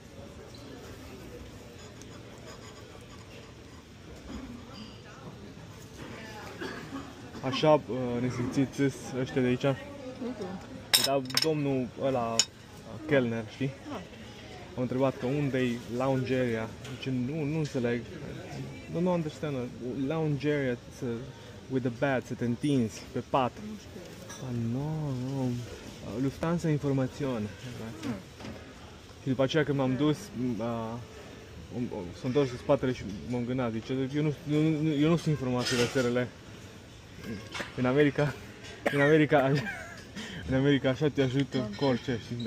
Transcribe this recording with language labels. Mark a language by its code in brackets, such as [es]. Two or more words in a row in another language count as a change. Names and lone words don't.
[ro] Așa nesimțiți ăștia de aici? Dar domnul ăla, Kellner, știi? Am întrebat că unde-i [en] lounge area. [ro] Deci nu înțeleg. Nu [en] understand. Lounge area with the bed, [ro] să te întinzi pe pat. Nu. Lufthansa Informațion. Și după aceea când m-am dus, s-am întors în spatele și m-am gândit, zice, eu nu sunt informațiile SRL. În America așa te ajută cu orice, știi?